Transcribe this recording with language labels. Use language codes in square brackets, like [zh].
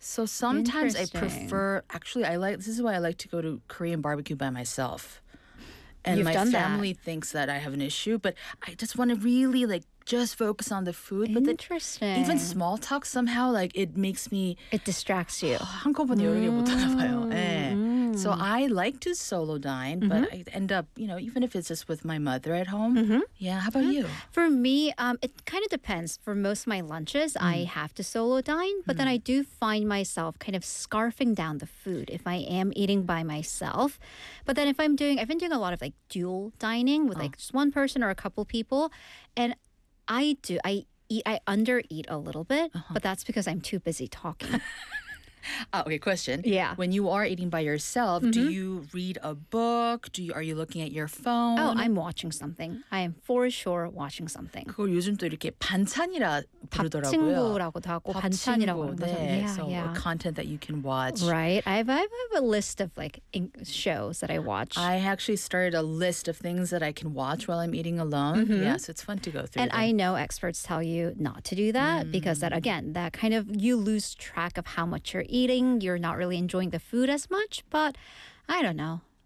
[en] So sometimes I prefer... Actually, this is why I like to go to Korean barbecue by myself. And my family thinks that I have an issue. But I just want to really, like, just focus on the food. Interesting. But even small talk somehow, like, it makes me... It distracts you. [ko] 한꺼번에 요리를 못하나봐요. [en] So I like to solo dine, but I end up, you know, even if it's just with my mother at home. Yeah, how about you? For me, it kind of depends. For most of my lunches, I have to solo dine, but then I do find myself kind of scarfing down the food if I am eating by myself. But then if I've been doing a lot of like dual dining with like just one person or a couple people, and I undereat a little bit, but that's because I'm too busy talking. Okay, question. Yeah. When you are eating by yourself, do you read a book? Are you looking at your phone? Oh, I'm watching something. I am for sure watching something. [ko] 그걸 요즘 또 이렇게 반찬이라 부르더라고요. 밥친구라고도 하고 반찬이라고 하는 거죠. 네, [en] so content that you can watch. Right. I have a list of like shows that I watch. I actually started a list of things that I can watch while I'm eating alone. Yeah, so it's fun to go through. And I know experts tell you not to do that because that, again, that kind of you lose track of how much you're eating, you're not really enjoying the food as much, but I don't know.